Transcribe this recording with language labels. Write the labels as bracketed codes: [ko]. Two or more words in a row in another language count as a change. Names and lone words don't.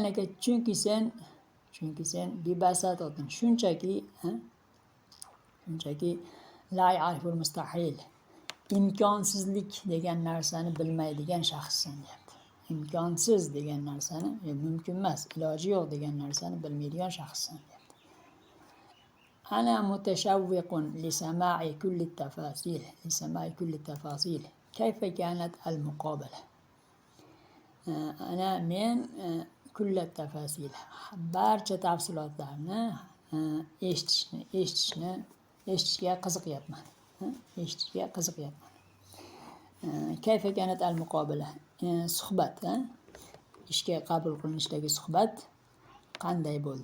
[uz] Chunki sen Chunki sen bibasatotin shunchaki [ar] لا يعرف المستحيل, [uz] imkonsizlik degan narsani bilmaydigan shaxssan deyapti. Imkonsiz degan narsani, mumkin emas, iloji yo'q degan narsani bilmaydigan shaxssan deyapti. [ar] أنا متشوق لسماع كل تفاصيل كيف كانت المقابلة. [uz] Ana men [ar] كل تفاصيل, [uz] barcha tafsilotlarni eshitishga qiziqyapman. [ar] كيف كانت المقابلة, [uz] suhbat, ishga qabul qilinishdagi suhbat qanday bo'ldi?